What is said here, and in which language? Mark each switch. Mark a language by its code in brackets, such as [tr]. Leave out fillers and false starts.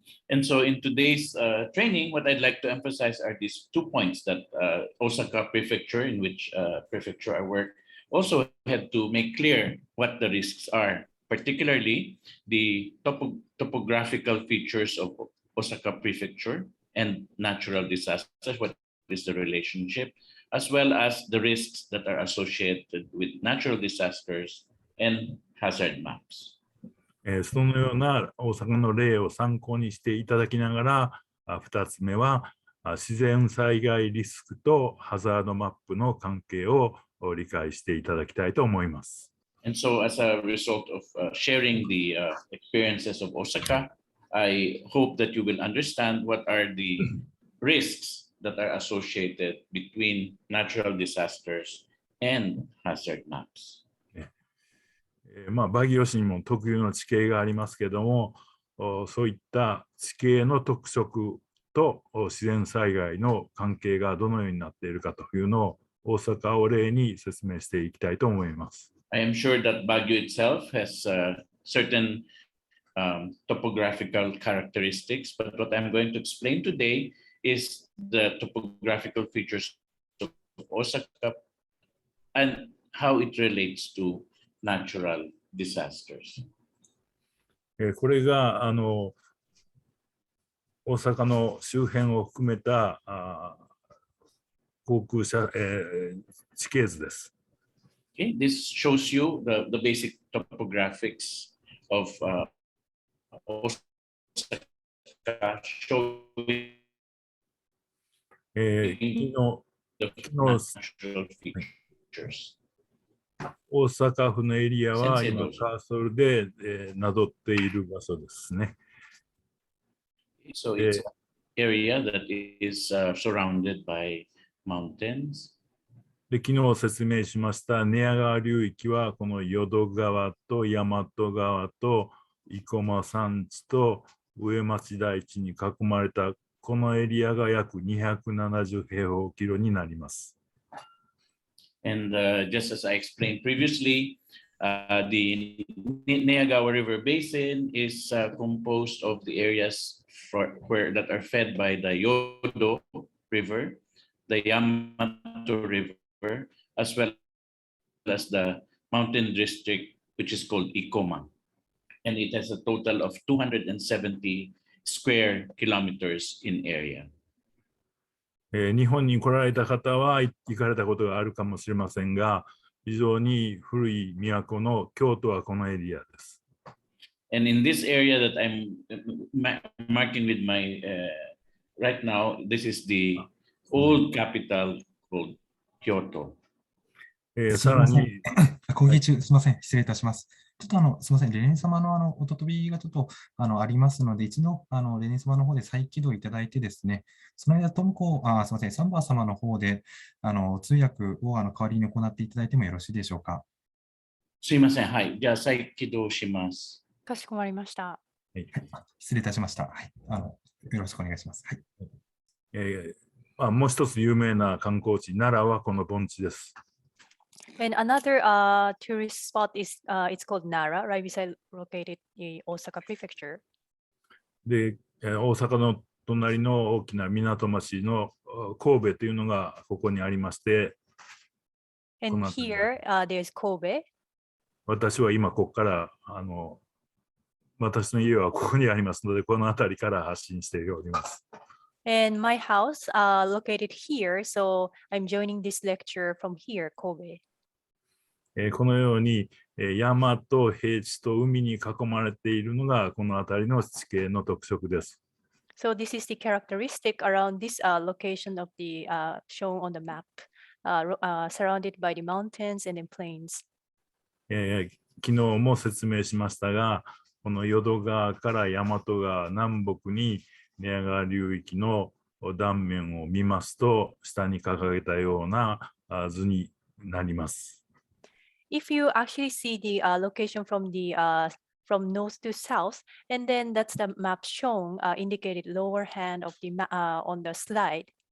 [en] And so in today's training, what I'd like to emphasize are these 2 points that Osaka Prefecture, in which prefecture I work, also had to make clear what the risks are, particularly the topographical features of Osaka Prefecture and natural disasters, what is the relationship, as well as the risks that are associated with natural disasters and hazard maps. [ja] そのような大阪の例を参考にしていただきながら、2つ目は自然災害リスクとハザードマップの関係を理解していただきたいと思います。 [en] And so as a result of sharing the experiences of Osaka, I hope that you will understand what are the risks that are associated between natural disasters and hazard maps. [ja] バギオ市にも特有の地形がありますけれども、そういった地形の特色と自然災害の関係がどのようになっているかというのを大阪を例に説明していきたいと思います。 [en] I am sure that Baguio itself has certain topographical characteristics, but what I'm going to explain today is the topographical features of Osaka and how it relates to natural disasters. [ja] これが大阪の周辺を含めた航空地形図です。 [en] Okay, this shows you the basic topographics of Osaka, showing the natural features. [ja] 大阪府のエリアは今カーソルでなぞっている場所ですね。 [en] So it's an area that is surrounded by mountains. [ja] で、昨日説明しました寝屋川流域はこの淀川と大和川と生駒山地と上町台地に囲まれたこのエリアが約270平方キロになります。 [en] And just as I explained previously, the Niagawa River Basin is composed of the areas that are fed by the Yodo River, the Yamato River, as well as the mountain district, which is called Ikoma. And it has a total of 270 square kilometers in area. [ja] 日本に来られた方は行かれたことがあるかもしれませんが、非常に古い都の京都はこのエリアです。 [en] And in this area that I'm marking with my right now, this is the old capital called Kyoto. [ja] さらに、講義中、すみません、失礼いたします。ちょっとすみません、レニン様のおととびがちょっとありますので、一度レニン様の方で再起動いただいてですね、その間、すみません、サンバー様の方で通訳を代わりに行っていただいてもよろしいでしょうか。すみません、はい、じゃあ再起動します。かしこまりました。はい、失礼いたしました。はい、よろしくお願いします。はい。もう一つ有名な観光地、奈良はこの盆地です。 [en] And another tourist spot is it's called Nara, right beside located in Osaka Prefecture. [ja] で、大阪の隣の大きな港町の神戸というのがここにありまして、 [en] And here there's Kobe. [ja] 私は今ここから私の家はここにありますので、この辺りから発信しております。 [en] And my house located here, so I'm joining this lecture from here, Kobe. [ja] このように山と平地と海に囲まれているのがこの辺りの地形の特色です。 [en] So this is the characteristic around this location of the shown on the map, surrounded by the mountains and then plains. [ja] 昨日も説明しましたが、この淀川から大和川南北に寝屋川流域の断面を見ますと、下に掲げたような図になります。 [en] If you actually see the location from north to south, and then that's the map shown, indicated lower hand of the on the slide.